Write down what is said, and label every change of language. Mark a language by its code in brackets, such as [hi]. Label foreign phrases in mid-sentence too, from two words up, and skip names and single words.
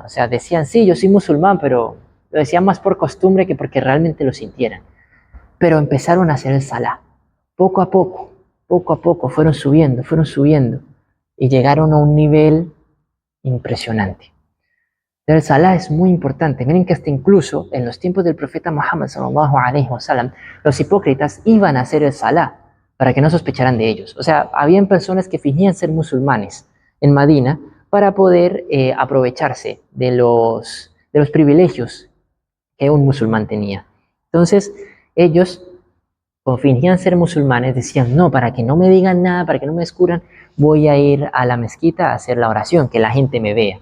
[es] O sea, decían, sí, yo soy musulmán, pero lo decían más por costumbre que porque realmente lo sintieran. Pero empezaron a hacer el Salah. Poco a poco fueron subiendo y llegaron a un nivel impresionante. El Salah es muy importante. Miren que hasta incluso en los tiempos del profeta Muhammad [ar] صلى الله عليه وسلم, [es] los hipócritas iban a hacer el Salah para que no sospecharan de ellos. O sea, habían personas que fingían ser musulmanes en Madina para poder aprovecharse de los privilegios que un musulmán tenía. Entonces, ellos, como fingían ser musulmanes, decían, no, para que no me digan nada, para que no me descubran, voy a ir a la mezquita a hacer la oración, que la gente me vea.